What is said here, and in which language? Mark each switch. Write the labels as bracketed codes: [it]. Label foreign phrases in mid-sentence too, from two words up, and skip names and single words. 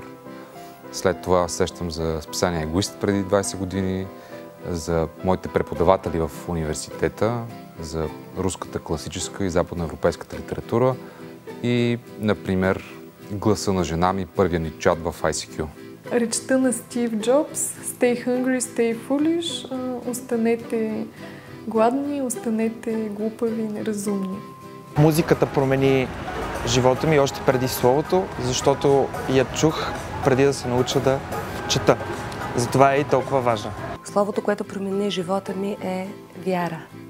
[bg] След това сещам за списание Егоист преди 20 години, за моите преподаватели в университета, за руската класическа и западноевропейската литература и, например, Гласа на жена ми, първия ни чат в ICQ. Речта на Стив Джобс: [en] Stay hungry, stay foolish. [bg] Останете гладни, останете глупави и неразумни. Музиката промени живота ми още преди словото, защото я чух преди да се науча да чета. Затова е и толкова важна. Словото, което промени живота ми, е вяра.